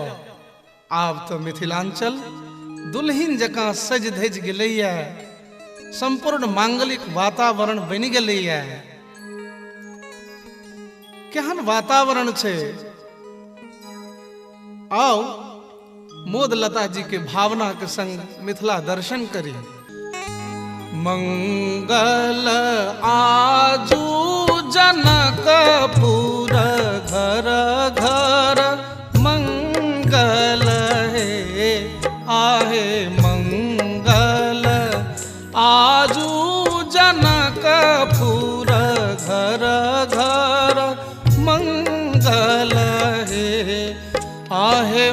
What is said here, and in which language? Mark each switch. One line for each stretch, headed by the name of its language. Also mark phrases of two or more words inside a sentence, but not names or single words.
Maithili: आब तो मिथिलांचल दुल्हिन जकां सज धज गेलैया, संपूर्ण मांगलिक वातावरण बनि गेलैया। केहन वातावरण छै? आओ मोद लता जी के भावना के संग मिथिला दर्शन करी। मंगल आजू जनकपुर घर घर मंगल है, आहे मंगल आजू जनकपुर घर घर मंगल है, आहे